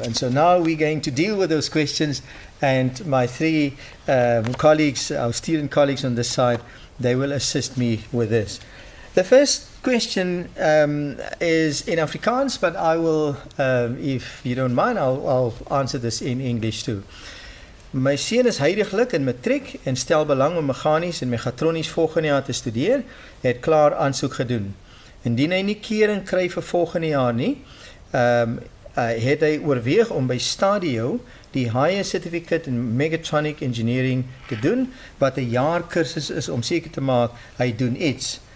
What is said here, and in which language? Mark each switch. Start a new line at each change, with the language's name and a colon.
English: And so now we're going to deal with those questions. And my three colleagues, our student colleagues on this side, they will assist me with this. The first question is in Afrikaans, but I will, if you don't mind, I'll answer this in English too.
Afrikaans: My seun is huidiglik in matriek en stel belang om meganies en mechatronies volgende jaar te studeer, het klaar aansoek gedoen. Indien hy nie keuring kry vir volgende jaar nie, het hy oorweeg om by Stadio die Higher Certificate in Mechatronic Engineering te doen, wat 'n jaar kursus is om seker te maak hy doen iets.